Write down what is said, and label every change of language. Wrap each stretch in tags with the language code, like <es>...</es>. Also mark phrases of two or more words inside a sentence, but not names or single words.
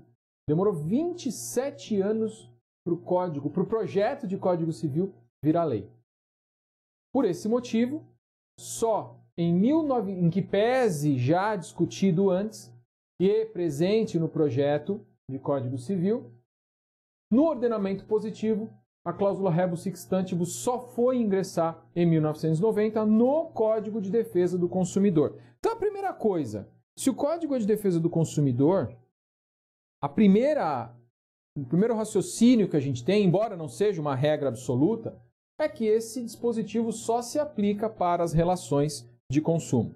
<pt>Demorou 27 anos para o projeto de Código Civil virar lei. Por esse motivo, só em que pese já discutido antes e presente no projeto de Código Civil, no ordenamento positivo, a cláusula</pt> <la>rebus sic stantibus</la> <pt>só foi ingressar em 1990 no Código de Defesa do Consumidor. Então, a primeira coisa, se o Código de Defesa do Consumidor, o primeiro raciocínio que a gente tem, embora não seja uma regra absoluta, é que esse dispositivo só se aplica para as relações de consumo.</pt>